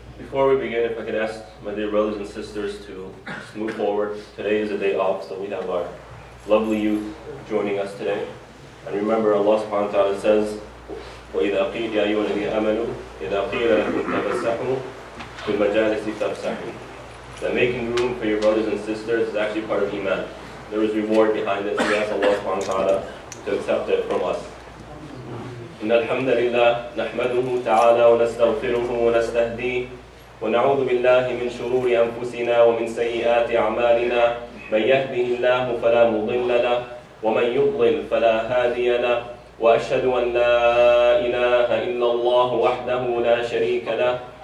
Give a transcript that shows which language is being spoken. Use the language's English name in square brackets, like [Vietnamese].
[English] Before we begin, if I could ask my dear brothers and sisters to just move forward. Today is a day off, so we have our lovely youth joining us today. And remember, Allah subhanahu wa ta'ala says, [Arabic] وَإِذَا قِيلَ يَا أَيُّهَا الَّذِينَ آمَنُوا إِذَا قِيلَ لَكُمْ تَفَسَّحُوا فِي الْمَجَالِسِ فَافْسَحُوا. [English] That making room for your brothers and sisters is actually part of Iman. There is reward behind it, so we ask Allah subhanahu wa ta'ala to accept it from us. [Arabic] إن الحمد لله نحمده تعالى ونستغفره ونستهديه ونعوذ بالله من شرور أنفسنا ومن سيئات أعمالنا. من يهده الله فلا مضل له ومن يضلل فلا هادي له. وأشهد أن لا إله إلا الله وحده لا شريك له.